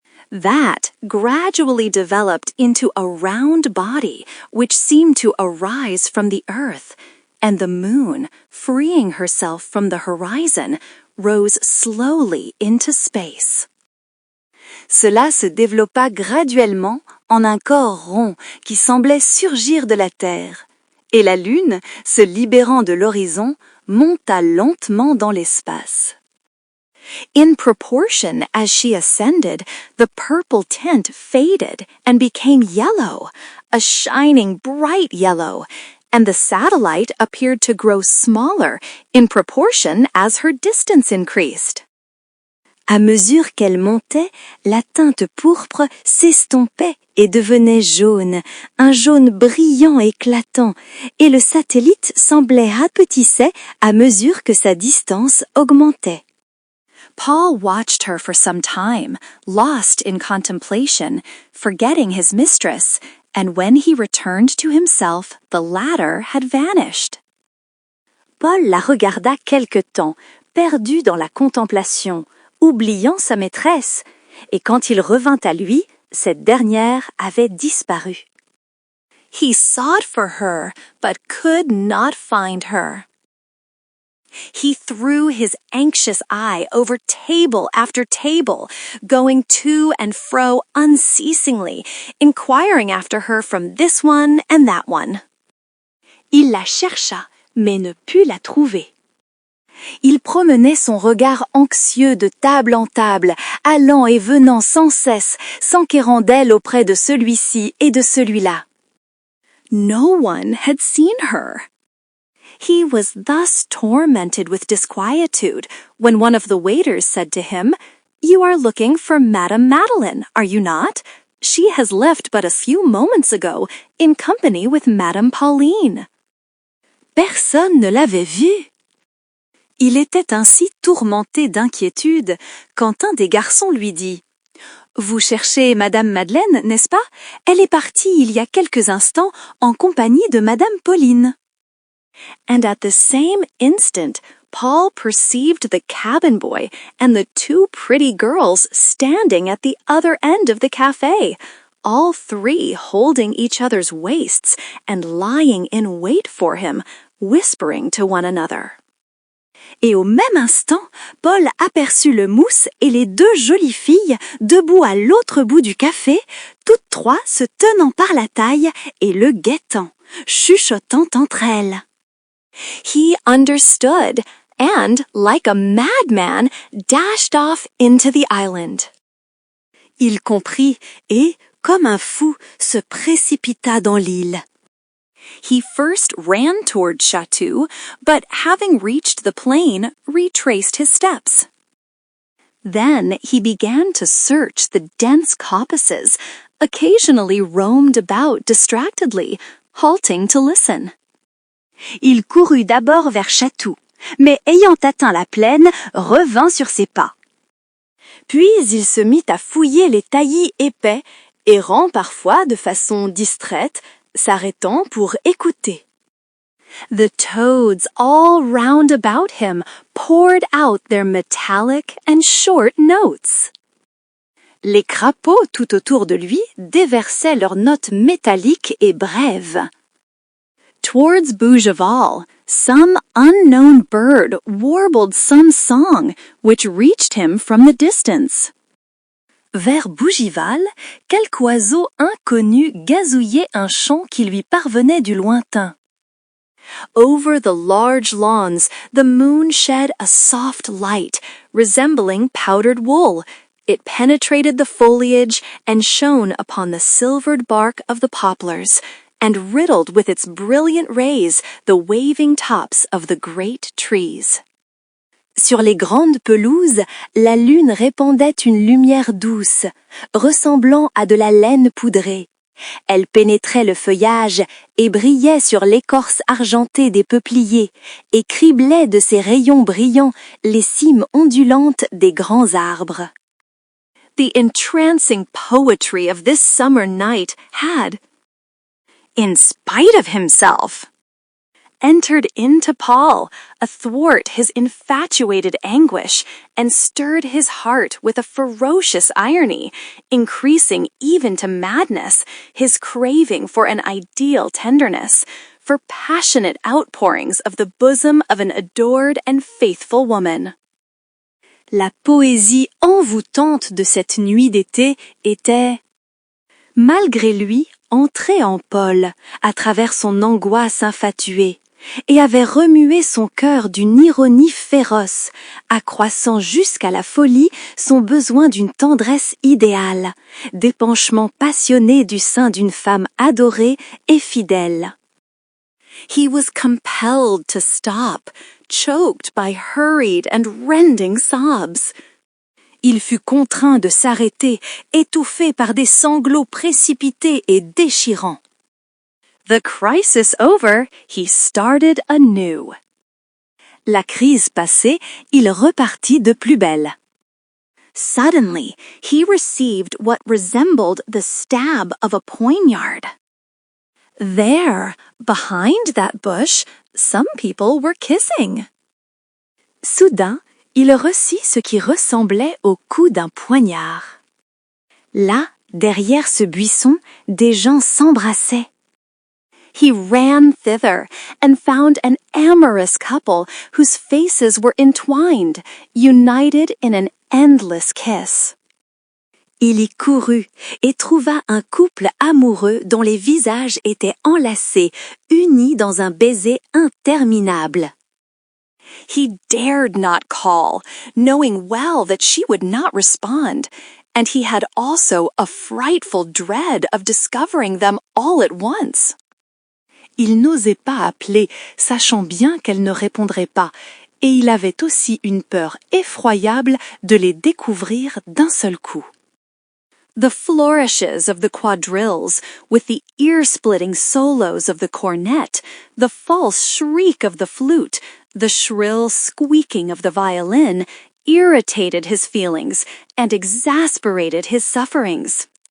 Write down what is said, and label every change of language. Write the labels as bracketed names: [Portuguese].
[English] That gradually developed into a round body, which seemed to arise from the earth, and the moon, freeing herself from the horizon, rose slowly into space. [French] Cela se développa graduellement en un corps rond qui semblait surgir de la terre, et la lune, se libérant de l'horizon, monta lentement dans l'espace. [English] In proportion as she ascended, the purple tint faded and became yellow, a shining bright yellow, and the satellite appeared to grow smaller in proportion as her distance increased. [French] À mesure qu'elle montait, la teinte pourpre s'estompait et devenait jaune, un jaune brillant éclatant, et le satellite semblait rapetissait à mesure que sa distance augmentait. [English] Paul watched her for some time, lost in contemplation, forgetting his mistress, and when he returned to himself, the latter had vanished. [French] Paul la regarda quelque temps, perdu dans la contemplation, oubliant sa maîtresse, et quand il revint à lui, cette dernière avait disparu. [English] He sought for her, but could not find her. He threw his anxious eye over table after table, going to and fro unceasingly, inquiring after her from this one and that one. [French] Il la chercha, mais ne put la trouver. Il promenait son regard anxieux de table en table, allant et venant sans cesse, s'enquérant d'elle auprès de celui-ci et de celui-là. [English] No one had seen her. He was thus tormented with disquietude when one of the waiters said to him, "You are looking for Madame Madeleine, are you not? She has left but a few moments ago, in company with Madame Pauline." [French] Personne ne l'avait vue. Il était ainsi tourmenté d'inquiétude quand un des garçons lui dit « Vous cherchez Madame Madeleine, n'est-ce pas? Elle est partie il y a quelques instants en compagnie de Madame Pauline. [English] » And at the same instant, Paul perceived the cabin boy and the 2 pretty girls standing at the other end of the cafe, all 3 holding each other's waists and lying in wait for him, whispering to one another. [French] Et au même instant, Paul aperçut le mousse et les 2 jolies filles debout à l'autre bout du café, toutes 3 se tenant par la taille et le guettant, chuchotant entre elles. [English] He understood and, like a madman, dashed off into the island. [French] Il comprit et, comme un fou, se précipita dans l'île. [English] He first ran toward Chatou, but having reached the plain, retraced his steps. Then he began to search the dense coppices, occasionally roamed about distractedly, halting to listen. [French] Il courut d'abord vers Chatou, mais ayant atteint la plaine, revint sur ses pas. Puis il se mit à fouiller les taillis épais, errant parfois de façon distraite, s'arrêtant pour écouter. [English] The toads all round about him poured out their metallic and short notes. [French] Les crapauds tout autour de lui déversaient leurs notes métalliques et brèves. [English] Towards Bougival, some unknown bird warbled some song which reached him from the distance. [French] Vers Bougival, quelque oiseau inconnu gazouillait un chant qui lui parvenait du lointain. [English] Over the large lawns, the moon shed a soft light, resembling powdered wool. It penetrated the foliage and shone upon the silvered bark of the poplars, and riddled with its brilliant rays the waving tops of the great trees. [French] Sur les grandes pelouses, la lune répandait une lumière douce, ressemblant à de la laine poudrée. Elle pénétrait le feuillage et brillait sur l'écorce argentée des peupliers et criblait de ses rayons brillants les cimes ondulantes des grands arbres. [English] The entrancing poetry of this summer night had, in spite of himself, entered into Paul athwart his infatuated anguish and stirred his heart with a ferocious irony, increasing even to madness his craving for an ideal tenderness, for passionate outpourings of the bosom of an adored and faithful woman. [French] La poésie envoûtante de cette nuit d'été était, malgré lui, entrée en Paul, à travers son angoisse infatuée, et avait remué son cœur d'une ironie féroce, accroissant jusqu'à la folie son besoin d'une tendresse idéale, d'épanchement passionné du sein d'une femme adorée et fidèle. [English] He was compelled to stop, choked by hurried and rending sobs. [French] Il fut contraint de s'arrêter, étouffé par des sanglots précipités et déchirants. [English] The crisis over, he started anew. [French] La crise passée, il repartit de plus belle. [English] Suddenly, he received what resembled the stab of a poignard. There, behind that bush, some people were kissing. [French] Soudain, il reçut ce qui ressemblait au coup d'un poignard. Là, derrière ce buisson, des gens s'embrassaient. [English] He ran thither and found an amorous couple whose faces were entwined, united in an endless kiss. [French] Il y courut et trouva un couple amoureux dont les visages étaient enlacés, unis dans un baiser interminable. [English] He dared not call, knowing well that she would not respond, and he had also a frightful dread of discovering them all at once. [French] Il n'osait pas appeler, sachant bien qu'elle ne répondrait pas, et il avait aussi une peur effroyable de les découvrir d'un seul coup. [English] The flourishes of the quadrilles, with the ear-splitting solos of the cornet, the false shriek of the flute, the shrill squeaking of the violin, irritated his feelings and exasperated his sufferings.